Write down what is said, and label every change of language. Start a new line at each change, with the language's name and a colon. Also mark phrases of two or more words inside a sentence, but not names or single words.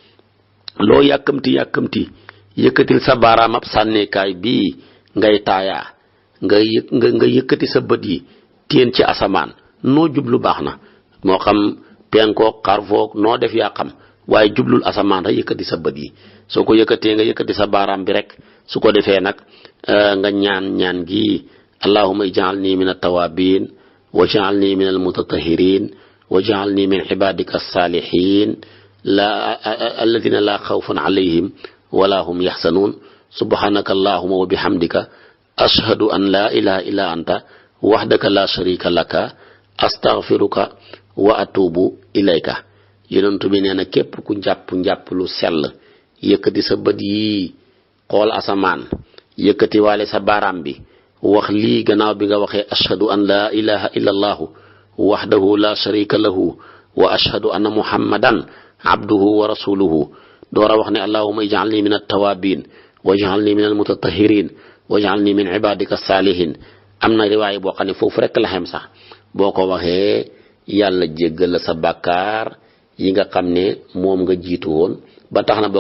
Wolof: loo yàkkamti yëkkatil sa baaraam ab sànneekaay bii ngay taayaa nga yëkkati sa bët yi téen ci asamaan noo jublu baax na moo xam penkook xarfook noo def yaa xam waaye jublul asamaan rek yëkkati sa bët yi soo ko yëkkatee nga yëkkati sa baaraam bi rek su ko defee nag nga ñaan gi
Arabic: اللهم اجعلني من التوابين واجعلني من المتطهرين واجعلني من عبادك الصالحين الذين لا خوف عليهم ولا هم يحزنون سبحانك اللهم وبحمدك أشهد أن لا إله إلا أنت وحدك لا شريك لك أستغفرك وأتوب إليك
Wolof: yonent bi nee na képp ku njàpp lu sell yëkkati sa bët yi xool asamaan yëkkati waale sa baaraam bi wax lii gannaaw bi nga waxee
Arabic: أشهد أن لا إله إلا الله وحده لا شريك له وأشهد أن محمدا عبده ورسوله
Wolof: doora wax ne
Arabic: اللهم اجعلني من التوابين واجعلني من المتطهرين واجعلني من عبادك الصالحين
Wolof: am na riwaay boo xam ne foofu rek la xem sax boo ko waxee yàlla jéggal la sa bàkkaar yi nga xam ne moom nga jiitu woon ba tax na boo